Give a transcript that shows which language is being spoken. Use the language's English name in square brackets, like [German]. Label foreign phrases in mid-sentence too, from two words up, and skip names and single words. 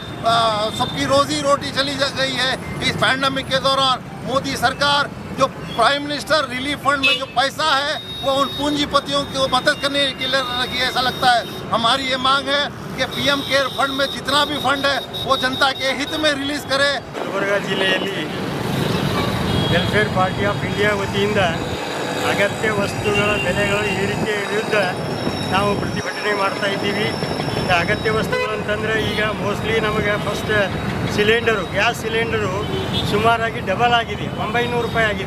[Hindi] सबकी रोजी रोटी चली गई है। इस पैंडेमिक के दौरान मोदी सरकार जो [English] Prime Minister Relief Fund [Hindi] में जो पैसा है वो उन पूंजीपतियों को मदद करने के लिए रखी, ऐसा लगता है। हमारी ये मांग है कि पीएम केयर फंड में जितना भी फंड है वो जनता के हित में रिलीज करे। [Kannada] ಗುಲ್ಬರ್ಗ ಜಿಲ್ಲೆಯಲ್ಲಿ ವೆಲ್ಫೇರ್ ಪಾರ್ಟಿ ಆಫ್ ಇಂಡಿಯಾ ವತಿಯಿಂದ ಅಗತ್ಯ ವಸ್ತುಗಳ ಬೆಲೆಗಳ ಏರಿಕೆ ವಿರುದ್ಧ ನಾವು ಪ್ರತಿಭಟನೆ ಮಾಡ್ತಾ ಇದ್ದೀವಿ. ಅಗತ್ಯ ವಸ್ತುಗಳು ಅಂತಂದರೆ ಈಗ ಮೋಸ್ಟ್ಲಿ ನಮಗೆ [English] first gas cylinder [Kannada] ಸುಮಾರಾಗಿ ಡಬಲ್ ಆಗಿದೆ, 900 ರೂಪಾಯಿ ಆಗಿದೆ.